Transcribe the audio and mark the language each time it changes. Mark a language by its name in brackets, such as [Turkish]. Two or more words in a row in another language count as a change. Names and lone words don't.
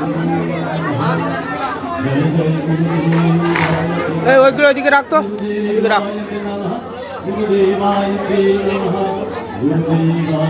[Sanskrit] जय जय गुरुदेवाय [Bangla] ওইগুলো এদিকে রাখতো এদিকে রাখ [Sanskrit] गुरुदेवाय नमः गुरुदेवाय